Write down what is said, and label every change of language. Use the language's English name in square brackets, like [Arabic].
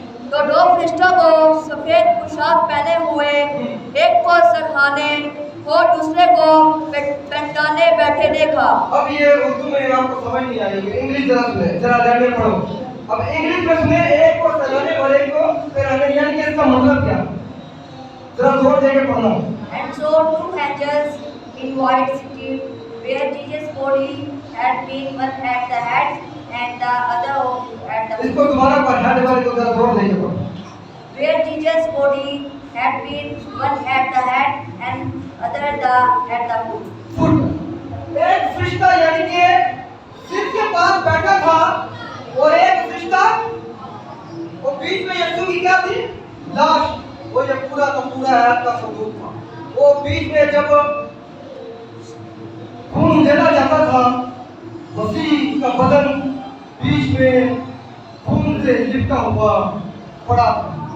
[Hindi] तो 2 फरिश्तों को सफेद पोशाक पहने हुए एक को सरहाने और दूसरे को पेंटाने बैठे देखा। अब ये उर्दू में आपको समझ नहीं आएगी, इंग्लिश जरा सुने, जरा ध्यान में पढ़ो। अब इंग्लिश में सुने, एक को सरहाने और एक को पेंटाने, यानी कि इसका मतलब क्या? जरा जोर देके पढ़ना। [English] And so 2 angels in white city where Jesus' body had been, one at the head and the other at the [Hindi] इसको दोबारा पढ़, हेड वाले को जरा जोर देके पढ़ो। [English] where Jesus' body had been one at the head and other at the foot. Foot. [Hindi] एक फरिश्ता यानी कि सिर के पास बैठा था और एक फरिश्ता वो बीच में यीशु की क्या थी? लाश। वो ये पूरा का पूरा हयात का सबूत था। वो बीच में जब खून देना जाता था, मसीह का बदन बीच में खून से लिपटा हुआ पड़ा था।